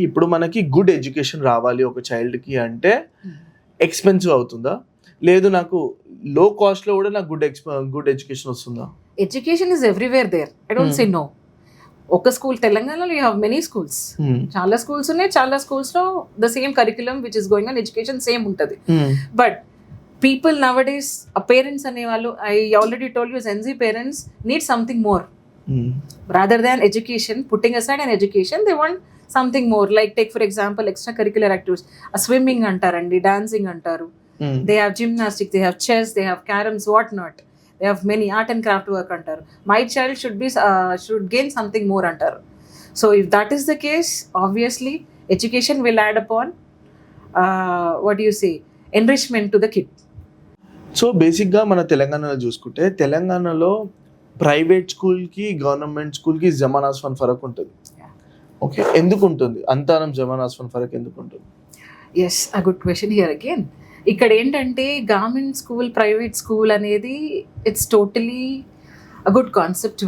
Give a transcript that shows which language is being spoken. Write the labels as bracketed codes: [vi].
[te] ఇప్పుడు మనకి good education రావాలి ఒక చైల్డ్కి అంటే ఎక్స్పెన్సివ్ అవుతుందా, లేదు నాకు లో కాస్ట్లో కూడా నాకు గుడ్ ఎడ్యుకేషన్ వస్తుందా? [en] Education is everywhere there, I don't say no. ఒక school, తెలంగాణలో you have many schools, [te] చాలా స్కూల్స్ ఉన్నాయి, చాలా స్కూల్స్లో [en] the same curriculum which is going on, [te] education same ఉంటుంది. [en] But people nowadays, parents అనేవాళ్ళు, I already told you, Gen Z parents need something more. Rather than education, putting aside an education, they want something more. Like take for example extracurricular activities, swimming antarandi, dancing antaru, they have gymnastics, they have chess, they have caroms, what not, they have many art and craft work antaru. My child should gain something more antaru. So if that is the case, obviously education will add upon what do you say, enrichment to the kid. [te] So బేసిక్గా మన తెలంగాణలో చూసుకుంటే, తెలంగాణలో private స్కూల్కి government స్కూల్కి జమాన్ ఆస్మాన్ ఫరక్ ఉంటుంది. Okay, ఎందుకు ఉంటుంది అంతరం జమాన్ ఆస్మాన్ ఫరక్ ఎందుకు ఉంటుంది? [en] Yes, a good question here again. [te] ఇక్కడ ఏంటంటే గవర్నమెంట్ స్కూల్, ప్రైవేట్ స్కూల్ అనేది [en] It's totally a good concept.